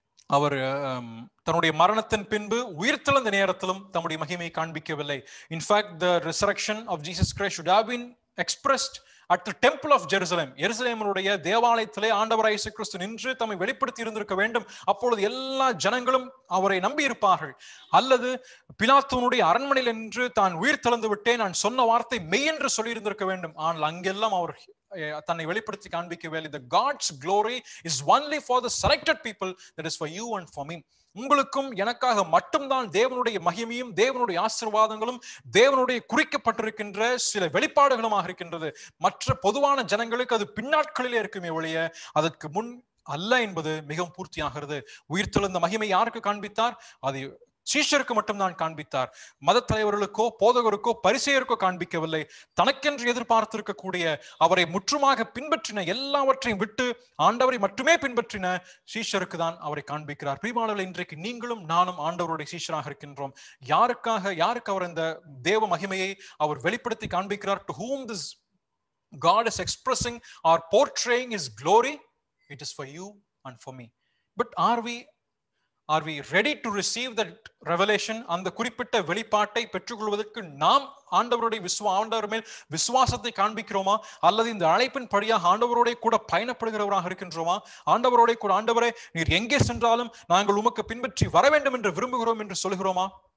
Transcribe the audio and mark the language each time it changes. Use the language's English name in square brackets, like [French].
[Tamil] அவர் தன்னுடைய மரணத்தின் பின்பு உயிர்த்தெழுந்த நேரத்திலும் தம்முடைய மகிமையை காண்பிக்கவில்லை. [English] In fact the resurrection of Jesus Christ should have been expressed at the temple of Jerusalem. [Tamil] எருசலேமினுடைய தேவாலயத்திலே ஆண்டவர் இயேசு கிறிஸ்து நின்று தம்மை வெளிப்படுத்தி இருந்திருக்க வேண்டும். அப்பொழுது எல்லா ஜனங்களும் அவரை நம்பி இருப்பார்கள். அல்லது பிலாத்துவனுடைய அரண்மனையில் நின்று தான் உயிர் தெழுந்து விட்டேன், நான் சொன்ன வார்த்தை மெய் என்று சொல்லி இருந்திருக்க வேண்டும். ஆனால் அங்கெல்லாம் அவர் தன்னை வெளிப்படுத்தி காண்பிக்கவில்லை. [English] The God's glory is only for the selected people, that is for you and for me. [Tamil] உங்களுக்கும் எனக்காக மட்டும்தான் தேவனுடைய மகிமையும் தேவனுடைய ஆசீர்வாதங்களும் தேவனுடைய குறிக்கப்பட்டிருக்கின்ற சில வெளிப்பாடுகளுமாக இருக்கின்றது. மற்ற பொதுவான ஜனங்களுக்கு அது பின்னாட்களிலே இருக்குமே ஒழிய அதற்கு முன் அல்ல என்பது மிகவும் பூர்த்தியாகிறது. உயிர்த்தெழுந்த மகிமை யாருக்கு காண்பித்தார்? அது சீஷருக்கு மட்டும்தான் காண்பித்தார். மத தலைவர்களுக்கோ போதகருக்கோ பரிசேயருக்கோ காண்பிக்கவில்லை. தனக்கென்று எதிர்பார்த்திருக்கக்கூடிய அவரை முற்றுமாக பின்பற்றின எல்லாவற்றையும் விட்டு ஆண்டவரை மட்டுமே பின்பற்றின சீஷருக்கு தான் அவரை காண்பிக்கிறார். பிரியமானவர்களே, இன்றைக்கு நீங்களும் நானும் ஆண்டவருடைய சீஷராக இருக்கின்றோம். யாருக்கு அவர் இந்த தேவ மகிமையை அவர் வெளிப்படுத்தி காண்பிக்கிறார்? [English] To whom this God is expressing or portraying his glory, it is for you and for me. But are we ready to receive that revelation? [Tamil] அந்த குறிப்பிட்ட வெளிப்பாட்டை பெற்றுக்கொள்வதற்கு நாம் ஆண்டவர் மேல் விசுவாசத்தை காண்பிக்கிறோமா? அல்லது இந்த அழைப்பின் படியாக ஆண்டவரோட கூட பயணப்படுகிறவராக இருக்கின்றோமா? ஆண்டவரோட கூட, ஆண்டவரே நீர் எங்கே சென்றாலும் நாங்கள் உமக்கு பின்பற்றி வர வேண்டும் என்று விரும்புகிறோம் என்று சொல்கிறோமா?